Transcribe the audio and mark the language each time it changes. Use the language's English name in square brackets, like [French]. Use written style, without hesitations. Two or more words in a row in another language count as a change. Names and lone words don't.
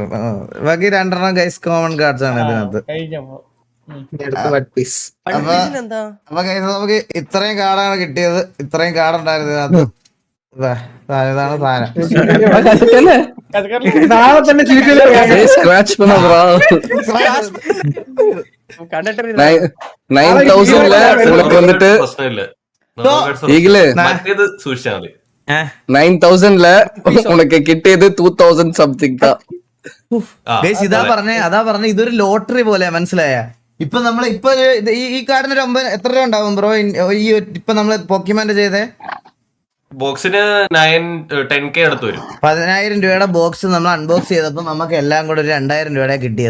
[Malayalam] ബാക്കി 2 ഗൈസ് [English] common cards [Malayalam] ആണ് ഇതിനകത്ത്. കഴിഞ്ഞപ്പോ അപ്പൊ എന്താ അപ്പൊ guys, നമുക്ക് ഇത്രയും കാർഡാണ് കിട്ടിയത്. ഇത്രയും കാർഡ് ഉണ്ടായിരുന്നു ഇതിനകത്ത്. ഇതാണ് സാധനം. നാളെ തന്നെ [Tamil] സ്ക്രാച്ച് பண்ணதுடா. [Malayalam] കണ്ടിട്ട് [Tamil] 9000ல உங்களுக்கு வந்துட்டு [Malayalam] പ്രശ്നമില്ല. ഈഗിള് മറ്റേത് സൂക്ഷിച്ചാൽ മതി. [Tamil] 9000ல உனக்கு കിട്ടിയത് 2000 സംതിങ് தான். [Malayalam] ഗൈസ് അതാ പറഞ്ഞ ഇതൊരു ലോട്ടറി പോലെ, മനസ്സിലായ? ഇപ്പൊ നമ്മള് ഈ കാർഡിന് ഒരു 9 എത്ര രൂപ ഉണ്ടാവും ബ്രോ? ഇപ്പൊ നമ്മള് പോക്കിമാന്റെ ചെയ്തേ ബോക്സിന് 10K അടുത്ത് വരും. 10,000 രൂപയുടെ ബോക്സ് നമ്മൾ അൺബോക്സ് ചെയ്തപ്പോ നമുക്ക് എല്ലാം കൂടെ ഒരു 2,000 രൂപയുടെ കിട്ടിയത്.